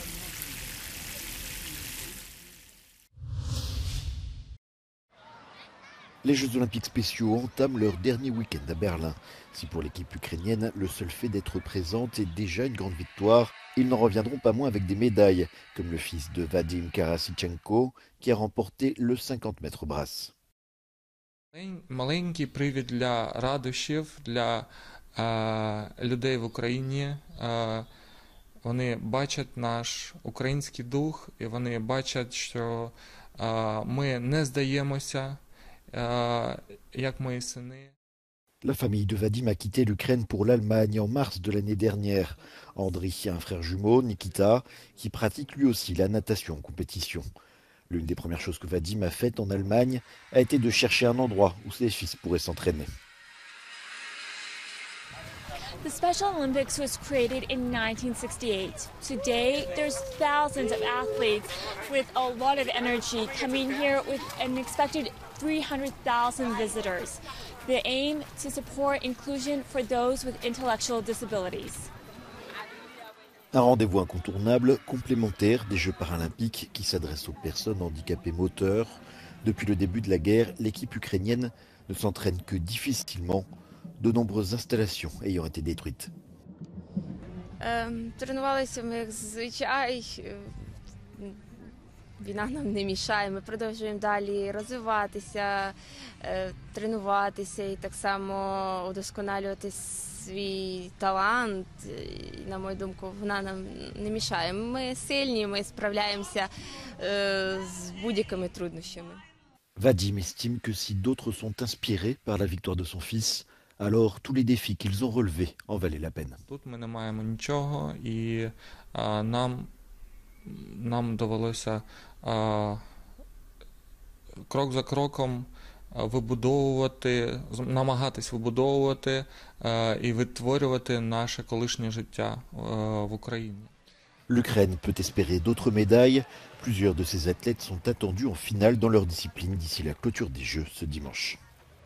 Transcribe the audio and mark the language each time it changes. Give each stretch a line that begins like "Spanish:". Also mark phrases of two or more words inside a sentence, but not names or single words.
French: Les Jeux Olympiques spéciaux entament leur dernier week-end à Berlin. Si pour l'équipe ukrainienne, le seul fait d'être présente est déjà une grande victoire, ils n'en reviendront pas moins avec des médailles, comme le fils de Vadim Karasichenko, qui a remporté le 50 mètres brasse.
Ukrainian: Маленький привід для радощів, для людей в Україні. Вони бачать наш український дух, і вони бачать, що ми не здаємося, як мої сини.
French: La famille de Vadim a quitté l'Ukraine pour l'Allemagne en mars de l'année dernière. Andriy a un frère jumeau, Nikita, qui pratique lui aussi la natation en compétition. L'une des premières choses que Vadim a faites en Allemagne a été de chercher un endroit où ses fils pourraient s'entraîner.
English: The Special Olympics was created in 1968. Today, there's thousands of athletes with a lot of energy coming here with an expected 300,000 visitors. The aim to support inclusion for those with intellectual disabilities.
French: Un rendez-vous incontournable, complémentaire des Jeux paralympiques qui s'adressent aux personnes handicapées moteurs. Depuis le début de la guerre, l'équipe ukrainienne ne s'entraîne que difficilement, de nombreuses installations ayant été détruites.
Ukrainian: Тренувалися ми як зазвичай. Війна нам не мішає, ми продовжуємо далі розвиватися, тренуватися і так само удосконалювати свій талант. І, на мою думку, вона нам не мішає. Ми сильні, ми справляємося з будь-якими труднощами.
French: Vadim estime que si d'autres sont inspirés par la victoire de son fils, alors tous les défis qu'ils ont relevés en valaient la peine.
Ukrainian: Тут ми не маємо нічого, і нам довелося крок за кроком намагатись вибудовувати і відтворювати наше колишнє життя в Україні.
French: L'Ukraine peut espérer d'autres médailles. Plusieurs de ces athlètes sont attendus en finale dans leur discipline d'ici la clôture des Jeux ce dimanche.